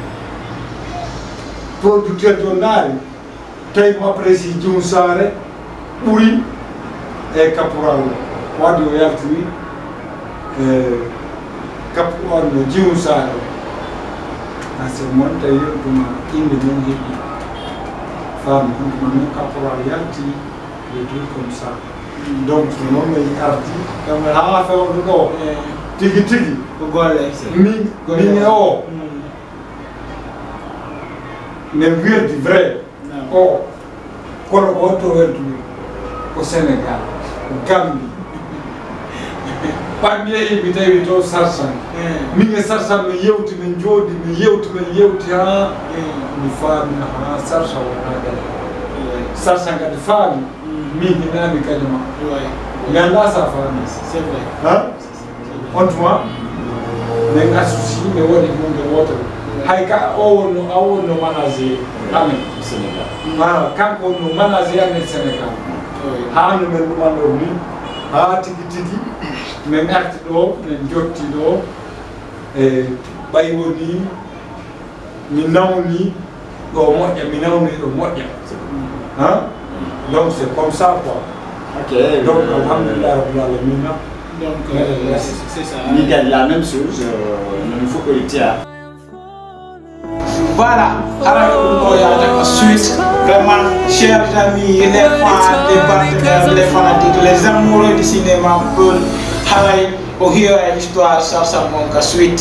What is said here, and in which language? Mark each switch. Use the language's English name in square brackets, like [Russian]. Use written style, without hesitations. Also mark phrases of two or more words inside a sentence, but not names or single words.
[Fula] producteur jo ndaari tawi mo apprécie Djimou Sare ɓuri e caporal wadde o yaltini caporal no Djimou Sare ase mon tawi ɗuma inde noon heeɓi femme ɗuma noon caporal yalti [French] des trucs comme ça [Fula] donc noon mi arti ha fewdo ɗo tigi tigi ko golle min e o min wirdi vrai o kono ko to weltumi ko Sénégal ko Gambie ɓammi yeeɓi tawi to Sarsam min e Sarsam mi yewti min jooɗi min yewti ha mi faami ha Sarsam wona gade Sarsam kadi faami min hinami kadi ma mi anda sa faami [French] c'est vrai [Fula] on tuma min associe mi waɗi hunde wotere hay ka o wonno manager amen Sénégal kanko wonno manager amen Sénégal ha no men ɗumanɗo ni ha tigi tigi min arti ɗo min jotti ɗo e ɓay woni mi nawni ɗo moƴƴa mi nawni ɗo moƴƴa [French] donc c'est comme ça quoi donc [Arabic] الحمد لله رب العالمين [French] donc c'est ça il y a la même chose il faut que le théâtre. Voilà, alors la suite, vraiment, chers amis, les fans, les partenaires, les fanatiques, les amoureux du cinéma, pour Haray, au héros et l'histoire, ça manque à suite.